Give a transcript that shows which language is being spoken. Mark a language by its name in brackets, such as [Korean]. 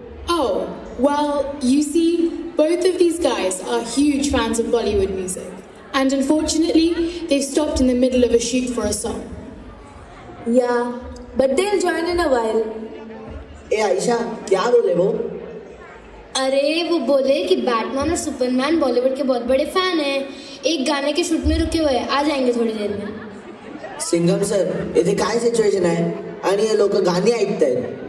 [English] Oh, well, you see, both of these guys are huge fans of Bollywood music. And unfortunately, they've stopped in the middle of a shoot for a song. Yeah, but they'll join in a while. [Hindi] ए आयशा, क्या बोले वो? अरे वो बोले कि Batman और Superman Bollywood के बहुत बड़े फैन हैं, एक गाने के शूट में रुके हुए हैं, आ जाएंगे थोड़ी देर में. [Marathi] सिंघम सर, इथे काय सिच्युएशन आहे आणि हे लोक गाणी ऐकतायत?